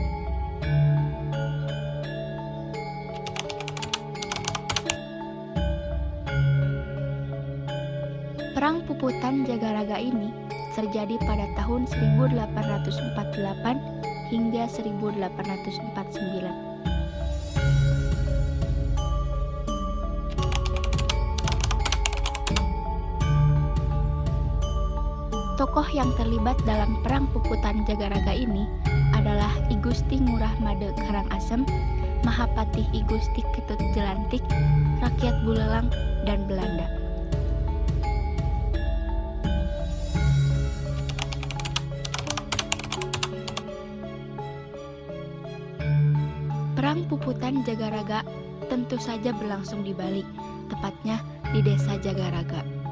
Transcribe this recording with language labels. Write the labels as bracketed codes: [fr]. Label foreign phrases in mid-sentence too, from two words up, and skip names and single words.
[id] Perang Puputan Jagaraga ini terjadi pada tahun 1848 hingga 1849. Tokoh yang terlibat dalam Perang Puputan Jagaraga ini adalah I Gusti Ngurah Made Karangasem, Mahapatih I Gusti Ketut Jelantik, rakyat Buleleng, dan Belanda. Perang Puputan Jagaraga tentu saja berlangsung di Bali, tepatnya di Desa Jagaraga.